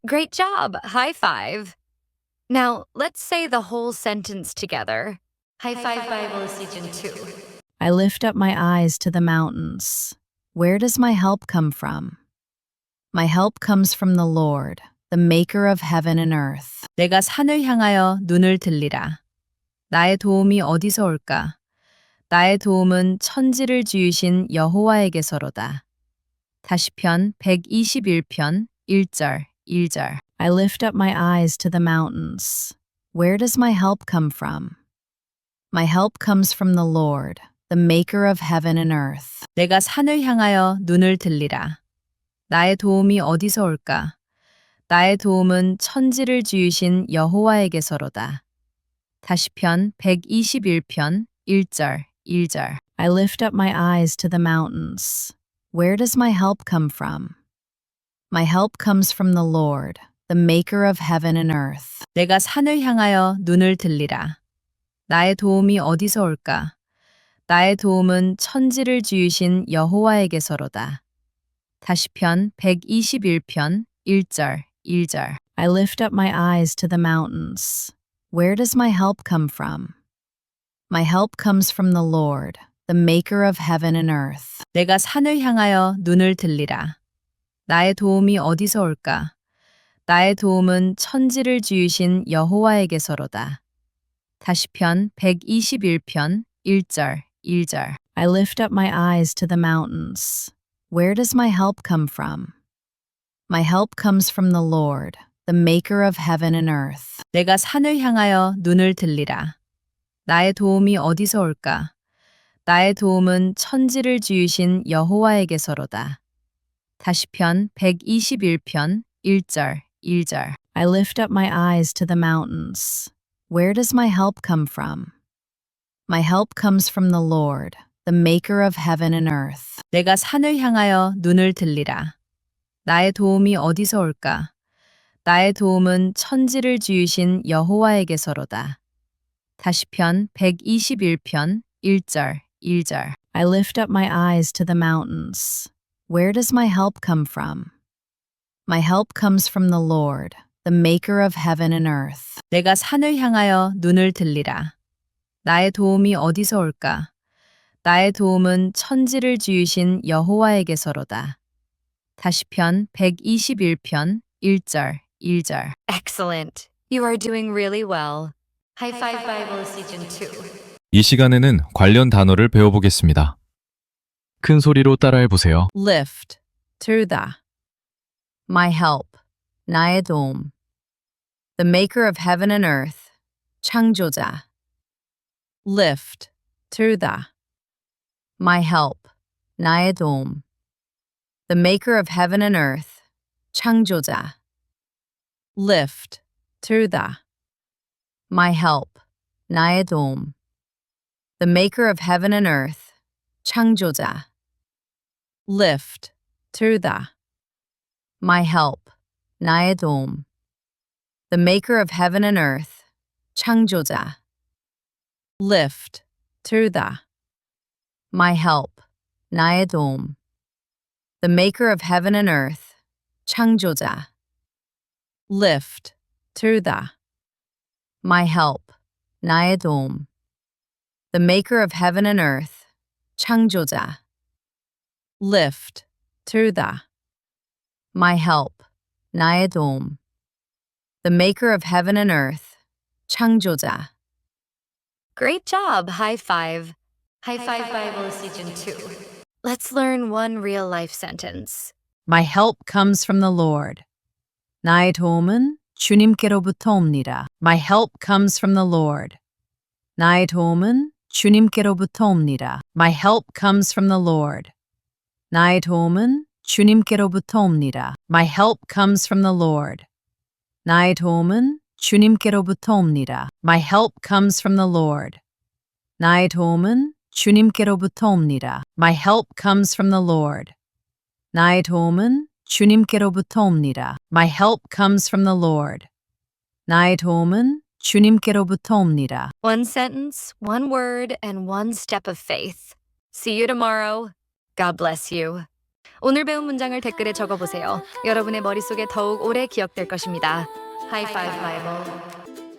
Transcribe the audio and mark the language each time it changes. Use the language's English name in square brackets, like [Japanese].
[English] Great job. High five. Now, let's say the whole sentence together. High Five Bible Season 2. I lift up my eyes to the mountains. Where does my help come from? My help comes from the Lord, the maker of heaven and earth. [Korean] 내가 산을 향하여 눈을 들리라. 나의 도움이 어디서 올까? 나의 도움은 천지를 지으신 여호와에게서로다. 다시 편 121편 1절 1절. [English] I lift up my eyes to the mountains. Where does my help come from? My help comes from the Lord, the maker of heaven and earth. [Korean] 내가 산을 향하여 눈을 들리라. 나의 도움이 어디서 올까? 나의 도움은 천지를 지으신 여호와에게서로다. 다시 편 121편 1절 1절. [English] I lift up my eyes to the mountains. Where does my help come from? My help comes from the Lord, the maker of heaven and earth. [Korean] 내가 산을 향하여 눈을 들리라. 나의 도움이 어디서 올까? 나의 도움은 천지를 지으신 여호와에게서로다. 다시 편 121편 1절 1절. [English] I lift up my eyes to the mountains. Where does my help come from? My help comes from the Lord, the maker of heaven and earth. [Korean] 내가 산을 향하여 눈을 들리라. 나의 도움이 어디서 올까? 나의 도움은 천지를 지으신 여호와에게서로다. 다시 편 121편 1절 1절. [English] I lift up my eyes to the mountains. Where does my help come from? My help comes from the Lord, the maker of heaven and earth. [Korean] 내가 산을 향하여 눈을 들리라. 나의 도움이 어디서 올까? 나의 도움은 천지를 지으신 여호와에게서로다. 다시 편 121편 1절 1절. [English] I lift up my eyes to the mountains. Where does my help come from? My help comes from the Lord, the maker of heaven and earth. [Korean] 내가 산을 향하여 눈을 들리라. 나의 도움이 어디서 올까? 나의 도움은 천지를 지으신 여호와에게서로다. 다시 편 121편 1절 1절. [English] I lift up my eyes to the mountains. Where does my help come from? My help comes from the Lord, the maker of heaven and earth. [Korean] 내가 산을 향하여 눈을 들리라. 나의 도움이 어디서 올까? 나의 도움은 천지를 지으신 여호와에게서로다. 다시 편 121편 1절 1절. [English] Excellent. You are doing really well. High Five Bible Season 2. [Korean] 이 시간에는 관련 단어를 배워보겠습니다. 큰 소리로 따라해 보세요. [English] Lift, 들다. My help, 나의 도움. The maker of heaven and earth, 창조자. Lift, 들다. My help, 나의 도움. The maker of heaven and earth, 창조자. Lift, 들다. My help, 나의 도움. The maker of heaven and earth, 창조자. Lift, 들다. My help, 나의 도움. The maker of heaven and earth, 창조자. Lift, 들다. My help, 나의 도움. The maker of heaven and earth, 창조자. Lift, 들다. My help, 나의 도움. The maker of heaven and earth, 창조자. Lift, 들다. My help, 나의 도움. The maker of heaven and earth, 창조자. Great job. High five. High Five Bible Season 2. Let's learn one real life sentence. My help comes from the Lord. [Korean] 나의 도움은 주님께로부터 옵니다. [English] My help comes from the Lord. [Korean] 나의 도움은 주님께로부터 옵니다. [English] My help comes from the Lord. [Korean] 나의 도움은 주님께로부터 옵니다. [English] My help comes from the Lord. [Korean] 나의 도움은 주님께로부터 옵니다. [English] My help comes from the Lord. [Korean] 나의 도움은 주님께로부터 옵니다. [English] My help comes from the Lord. [Korean] 나의 도움은 주님께로부터 옵니다. [English] My help comes from the Lord. [Korean] 나의 도움은 주님께로부터 옵니다. [English] One sentence, one word, and one step of faith. See you tomorrow. God bless you. [Korean] 오늘 배운 문장을 댓글에 적어보세요. 여러분의 머릿속에 더욱 오래 기억될 것입니다. 하이파이브 바이블.